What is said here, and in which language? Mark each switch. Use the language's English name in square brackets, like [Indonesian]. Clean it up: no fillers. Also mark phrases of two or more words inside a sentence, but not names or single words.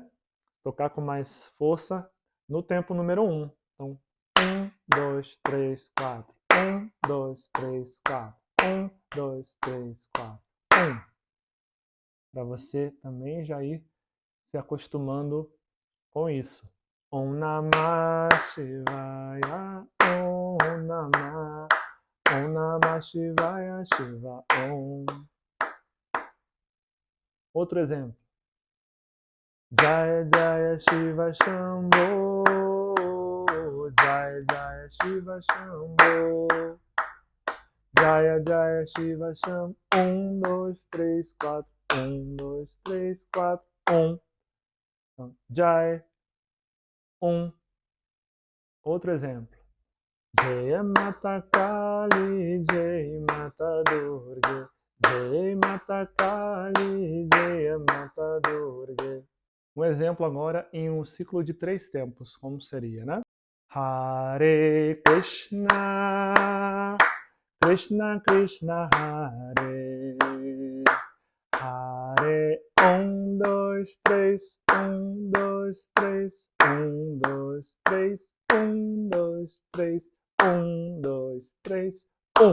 [Portuguese] Tocar com mais força no tempo número 1. Então, 1, 2, 3, 4. 1, 2, 3, 4. 1, 2, 3, 4. 1. Para você também já ir se acostumando com isso. [Sanskrit] ॐ नमः शिवाय, ॐ नमः, ॐ नमः शिवाय, शिव ॐ. [Portuguese] Outro exemplo. [Sanskrit] जय जय शिव शम्भो, जय जय शिव शम्भो, जय जय शिव शम्भो. [Portuguese] 1, 2, 3, 4. 1, 2, 3, 4. 1. Jai. 1. Outro exemplo. [Hindi] जय माता काली, जय माता दुर्गा, जय माता काली, जय माता दुर्गा. [Portuguese] Um exemplo agora em um ciclo de 3 tempos, como seria, né? [Sanskrit] हरे कृष्ण, कृष्ण कृष्ण हरे, हरे [Portuguese] 1, 2, 3, 1, 2, 3, 1, 2, 3, 1, 2, 3, 1, 2, 3, 1.